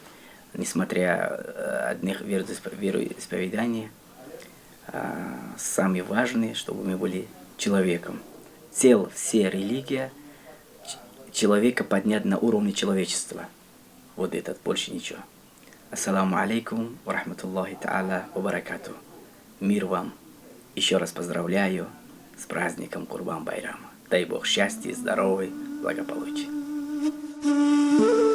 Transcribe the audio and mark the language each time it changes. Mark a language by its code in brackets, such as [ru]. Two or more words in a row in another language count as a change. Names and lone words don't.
[ru] Несмотря одних вероисповеданий, самое важное, чтобы мы были человеком. Цель всей религии человека поднять на уровне человечества. Вот этот, больше ничего. [ar] السلام عليكم ورحمة الله تعالى وبركاته. [ru] Мир вам. Еще раз поздравляю с праздником Курбан-Байрама. Дай Бог счастья, здоровья, благополучия.